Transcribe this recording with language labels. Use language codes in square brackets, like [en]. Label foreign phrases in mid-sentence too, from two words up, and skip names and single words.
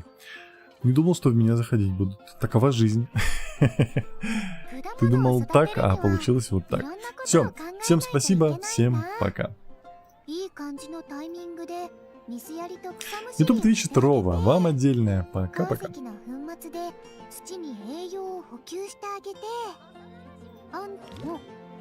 [ru] Не думал, что в меня заходить будут. Такова жизнь. Ты думал так, а получилось вот так. Все, всем спасибо, всем пока. YouTube, Twitch, Трова, вам отдельное. Пока-пока. [ja] 土に栄養を補給してあげて、あんたも